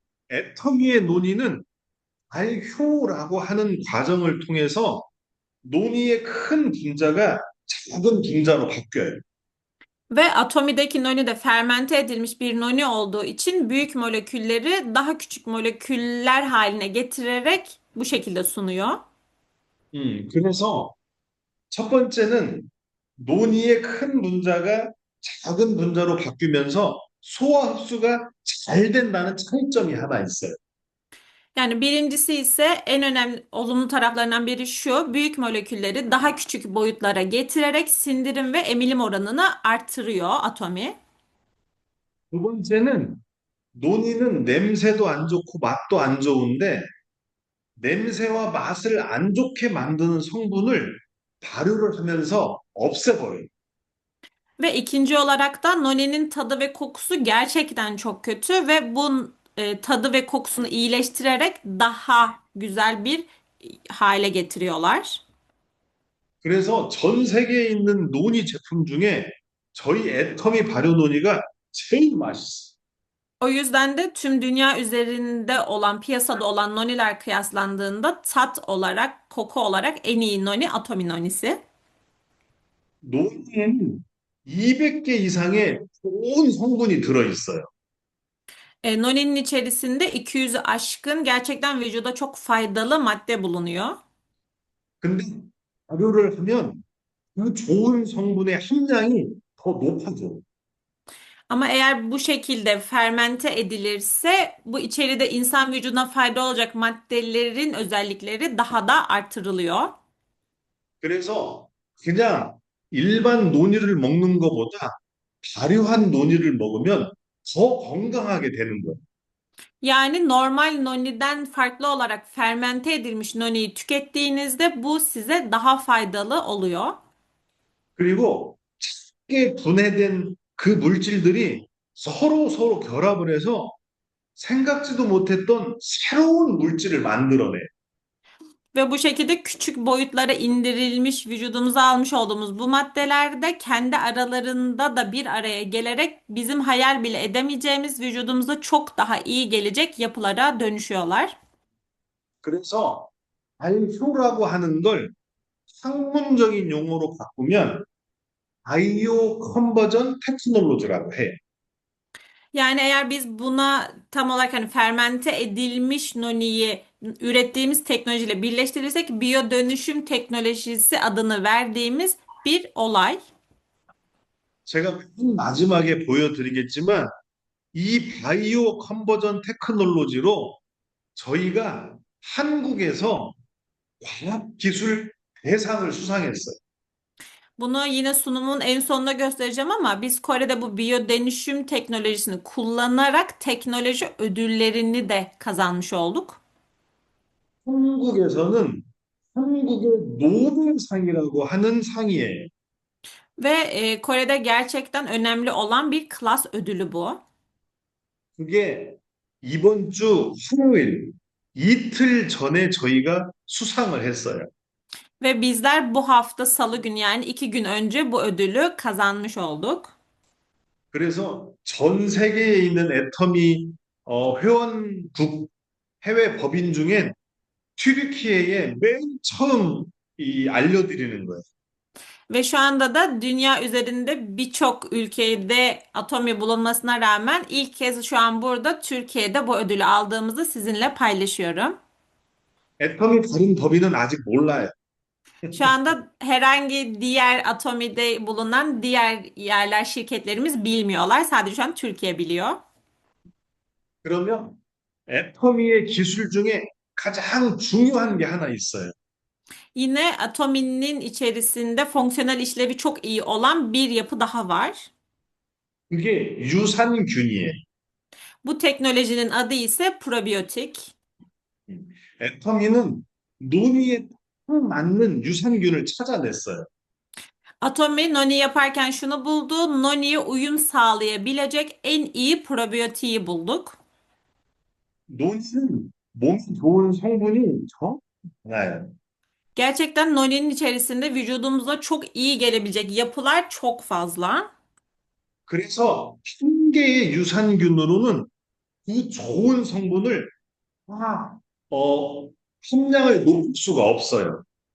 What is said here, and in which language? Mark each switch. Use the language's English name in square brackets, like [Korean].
[Korean] 애터미의 논이는 발효라고 하는 과정을 통해서 논이의 큰 분자가 작은 분자로 바뀌어요. [Turkish] Ve atomideki noni de fermente edilmiş bir noni olduğu için büyük molekülleri daha küçük moleküller haline getirerek bu şekilde sunuyor. [Korean] 그래서 첫 번째는 논이의 큰 분자가 작은 분자로 바뀌면서 소화 흡수가 잘 된다는 차이점이 하나 있어요. [Turkish] Yani birincisi ise en önemli olumlu taraflarından biri şu, büyük molekülleri daha küçük boyutlara getirerek sindirim ve emilim oranını arttırıyor atomi. [Korean] 두 번째는 논이는 냄새도 안 좋고 맛도 안 좋은데 냄새와 맛을 안 좋게 만드는 성분을 발효를 하면서 없애버려요. [Turkish] Ve ikinci olarak da noninin tadı ve kokusu gerçekten çok kötü ve bu tadı ve kokusunu iyileştirerek daha güzel bir hale getiriyorlar. [Korean] 그래서 전 세계에 있는 논이 제품 중에 저희 애터미 발효 논이가 제일 맛있어요. [Turkish] O yüzden de tüm dünya üzerinde olan, piyasada olan noniler kıyaslandığında tat olarak, koku olarak en iyi noni atomi nonisi. [Korean] 논에는 200개 이상의 좋은 성분이 들어있어요. [Turkish] Noni'nin içerisinde 200'ü aşkın gerçekten vücuda çok faydalı madde bulunuyor. [Korean] 근데 발효를 하면 그 좋은 성분의 함량이 더 높아져요. [Turkish] Ama eğer bu şekilde fermente edilirse bu içeride insan vücuduna fayda olacak maddelerin özellikleri daha da artırılıyor. [Korean] 그래서 그냥 일반 논이를 먹는 것보다 발효한 논이를 먹으면 더 건강하게 되는 거예요. [Turkish] Yani normal noniden farklı olarak fermente edilmiş noniyi tükettiğinizde bu size daha faydalı oluyor. [Korean] 그리고 작게 분해된 그 물질들이 서로 결합을 해서 생각지도 못했던 새로운 물질을 만들어내요. [Turkish] Ve bu şekilde küçük boyutlara indirilmiş vücudumuza almış olduğumuz bu maddeler de kendi aralarında da bir araya gelerek bizim hayal bile edemeyeceğimiz vücudumuza çok daha iyi gelecek yapılara dönüşüyorlar. [Korean] 그래서 발효라고 하는 걸 학문적인 용어로 바꾸면 바이오 컨버전 테크놀로지라고 해요. [Turkish] Yani eğer biz buna tam olarak hani fermente edilmiş noniyi ürettiğimiz teknolojiyle birleştirirsek biyo dönüşüm teknolojisi adını verdiğimiz bir olay. [Korean] 제가 맨 마지막에 보여드리겠지만 이 바이오 컨버전 테크놀로지로 저희가 한국에서 과학기술 대상을 수상했어요. [Turkish] Bunu yine sunumun en sonunda göstereceğim ama biz Kore'de bu biyodönüşüm teknolojisini kullanarak teknoloji ödüllerini de kazanmış olduk. [Korean] 한국에서는 한국의 노벨상이라고 하는 상이에요. [Turkish] Ve Kore'de gerçekten önemli olan bir klas ödülü bu. [Korean] 그게 이번 주 화요일 이틀 전에 저희가 수상을 했어요. [Turkish] Ve bizler bu hafta Salı günü yani 2 gün önce bu ödülü kazanmış olduk. [Korean] 그래서 전 세계에 있는 애터미 회원국 해외 법인 중엔 튀르키예에 맨 처음 알려드리는 거예요. [Turkish] Ve şu anda da dünya üzerinde birçok ülkede atomi bulunmasına rağmen ilk kez şu an burada Türkiye'de bu ödülü aldığımızı sizinle paylaşıyorum. [Korean] 애터미 다른 법인은 아직 몰라요. [Turkish] Şu anda herhangi diğer atomide bulunan diğer yerler şirketlerimiz bilmiyorlar. Sadece şu an Türkiye biliyor. [Korean] 그러면 애터미의 기술 중에 가장 중요한 게 하나 있어요. [Turkish] Yine atominin içerisinde fonksiyonel işlevi çok iyi olan bir yapı daha var. [Korean] 그게 유산균이에요. [Turkish] Bu teknolojinin adı ise probiyotik. [Korean] 애터미는 논의에 딱 맞는 유산균을 찾아냈어요. [Turkish] Atomi noni yaparken şunu buldu. Noni'ye uyum sağlayabilecek en iyi probiyotiği bulduk. [Korean] 논의는 몸에 좋은 성분이 정말 많아요. [Turkish] Gerçekten noni'nin içerisinde vücudumuza çok iyi gelebilecek yapılar çok fazla. [Korean] 그래서 한 개의 유산균으로는 그 좋은 성분을 다, 함량을 높일 수가 없어요.